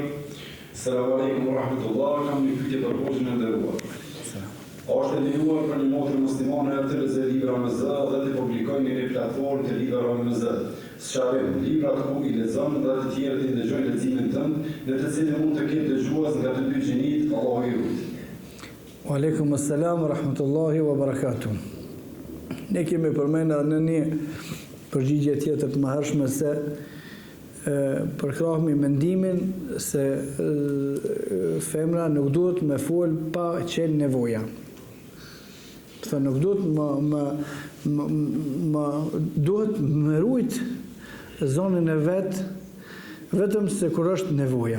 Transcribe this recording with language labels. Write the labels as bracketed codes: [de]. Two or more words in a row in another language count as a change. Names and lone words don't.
[ar] السلام عليكم ورحمة الله, [sq] kam një pyetje për hoxhin e nderuar. A është e lejuar për një motër muslimane të lexojë libra MZ dhe të publikojë në një platformë të librave MZ? Sqarim, librat ku i lexon dhe të tjerët i dëgjojnë leximin tënd, në të cilin mund të ketë dëgjues nga të dy gjinit, Allahu i ruaj. [ar] وعليكم السلام ورحمة الله وبركاته. [sq] Ne kemi përmendur në një përgjigje tjetër të mëhershme se përkrahmi mendimin se femra nuk duhet me fol pa qenë nevoja. Thë nuk duhet duhet me rujt zonën e vetëm se kur është nevoja.